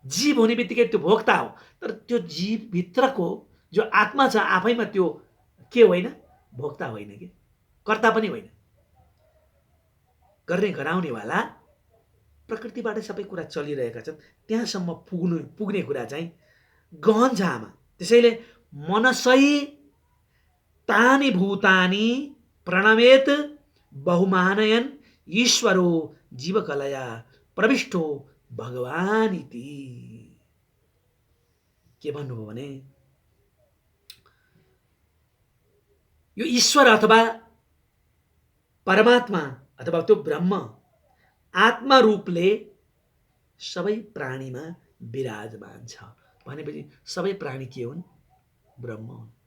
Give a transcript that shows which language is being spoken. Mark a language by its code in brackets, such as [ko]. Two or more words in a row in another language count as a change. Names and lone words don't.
[ne] जीव हुने बित्तिकै त्यो भोक्ता हो, तर त्यो जीवभित्रको जो आत्मा छ आफैमा त्यो के होइन, भोक्ता होइन कि कर्ता पनि होइन। गर्ने गराउनेवाला प्रकृतिबाट सबै कुरा चलिरहेका छन्, त्यहाँसम्म पुग्ने कुरा चाहिँ गहन छ आमा। [sa] त्यसैले मनसै तानि भूतानि प्रणमेत बहुमानयन ईश्वरो जीवकलया प्रविष्टो भगवान इति। [ne] के भन्नुभयो भने यो ईश्वर अथवा परमात्मा अथवा त्यो ब्रह्म आत्मा रूपले सबै प्राणीमा विराजमान छ भनेपछि सबै प्राणी के हुन्, ब्रह्म हुन्।